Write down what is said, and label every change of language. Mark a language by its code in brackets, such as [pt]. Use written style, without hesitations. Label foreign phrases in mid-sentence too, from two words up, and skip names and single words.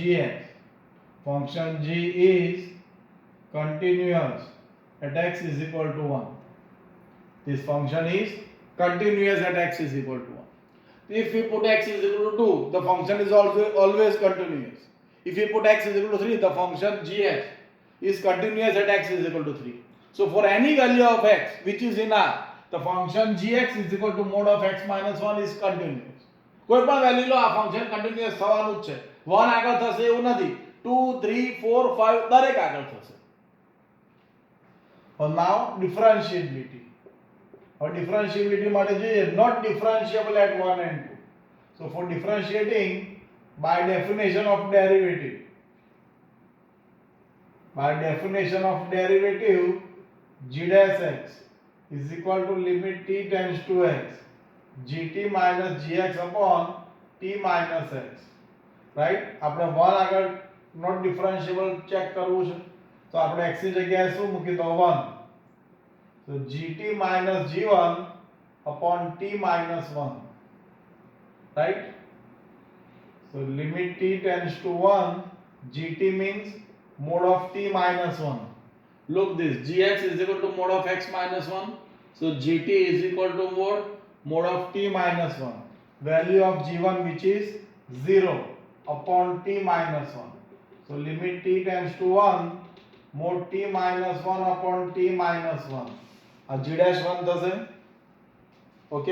[en] g is continuous at x is equal to 1 this function is continuous at x is equal to 1 if we put x is equal to 2 the function is also always continuous if we put x is equal to 3 the function gx is continuous at x is equal to 3 so for any value of x which is in r the function gx is equal to mod of x minus 1 is continuous [gu] કોઈ પણ વેલ્યુ લો આ ફંક્શન કન્ટિન્યુઅસ થવાનું જ છે 1 આગળ થશે એવું નથી 2 3 4 5 દરેક આગળ થશે [en] and now differentiability और differentiability [gu] માટે જોઈએ [en] not differentiable at 1 and 2 so for differentiating by definition of derivative by definition of derivative g dash x is equal to limit t tends to x gt minus gx upon t minus x, right? [gu] આપણે 1 આગળ [en] not differentiable [gu] ચેક કરવું છે તો આપણે x ની જગ્યાએ શું મૂકી દો 1, [en] so gt minus g1 upon t minus 1, right? So limit t tends to 1, gt means mod of t minus 1. Look this, gx is equal to mod of x minus 1, so gt is equal to mod of t minus 1, value of g1 which is 0 upon t minus 1, so limit t tends to 1, mod t minus 1 upon t minus 1, g dash 1 thase, okay?